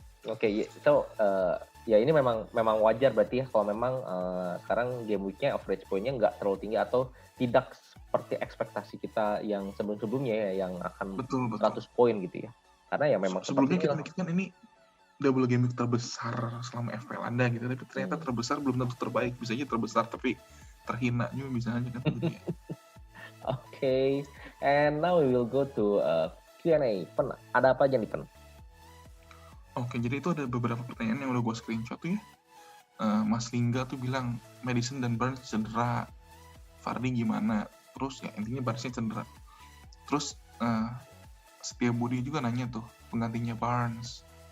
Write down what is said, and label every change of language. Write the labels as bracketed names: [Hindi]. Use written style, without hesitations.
[English] Oke, so [Indonesian] ya ini memang wajar berarti ya kalau memang sekarang game week-nya average point-nya nggak terlalu tinggi atau tidak seperti ekspektasi kita yang sebelumnya ya, yang akan betul. 100 poin gitu ya. Karena ya memang sebelumnya kita mikirkan ini double game week terbesar selama FPL Anda gitu, tapi ternyata terbesar belum tentu terbaik, bisa aja terbesar tapi terhina juga bisa aja kan. [English] Oke, and now we will go to Q&A. [Indonesian] Pen, ada apa aja nih Pen? Oke, jadi itu ada beberapa pertanyaan yang udah gue screenshot tuh ya. Mas Lingga tuh bilang Madison dan Barnes cedera, Vardy gimana? Terus ya intinya Barnesnya cedera. Terus Setia Budi juga nanya tuh penggantinya Barnes.